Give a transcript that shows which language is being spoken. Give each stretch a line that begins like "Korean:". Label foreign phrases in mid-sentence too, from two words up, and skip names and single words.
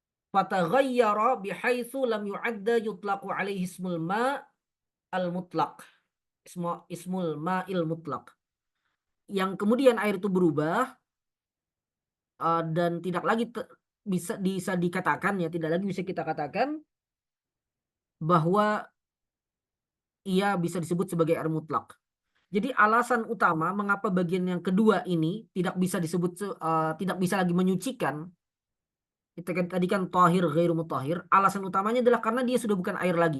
Arabic: فتغير بحيث لم يعد يطلق عليه اسم الماء المطلق، اسم الماء المطلق,
Indonesian: yang kemudian air itu berubah dan tidak lagi bisa dikatakan, ya tidak lagi bisa kita katakan bahwa ia bisa disebut sebagai air mutlak. Jadi alasan utama mengapa bagian yang kedua ini tidak bisa disebut tidak bisa lagi menyucikan, itu kan tadi kan
Arabic: طاهر غير مطهر,
Indonesian: alasan utamanya adalah karena dia sudah bukan air lagi.